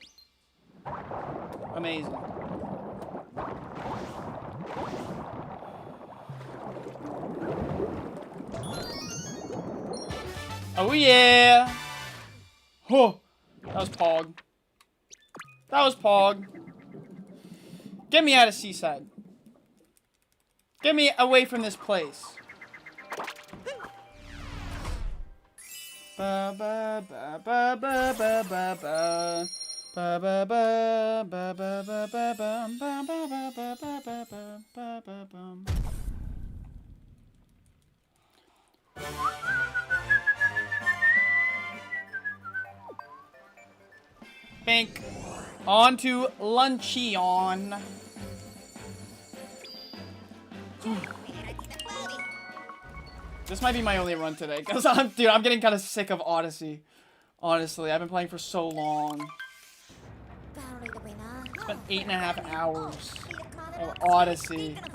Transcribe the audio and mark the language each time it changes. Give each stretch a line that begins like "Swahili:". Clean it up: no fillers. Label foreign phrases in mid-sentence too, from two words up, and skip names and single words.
English: Amazing. Oh yeah! Oh, that was Pog. That was Pog. Get me out of Seaside. Get me away from this place. Ba ba ba ba ba ba ba ba. Ba ba ba ba ba ba ba ba ba ba ba ba ba ba ba ba. Bink. On to Luncheon. This might be my only run today, because I'm getting kind of sick of Odyssey. Honestly, I've been playing for so long. Spent 8.5 hours of Odyssey.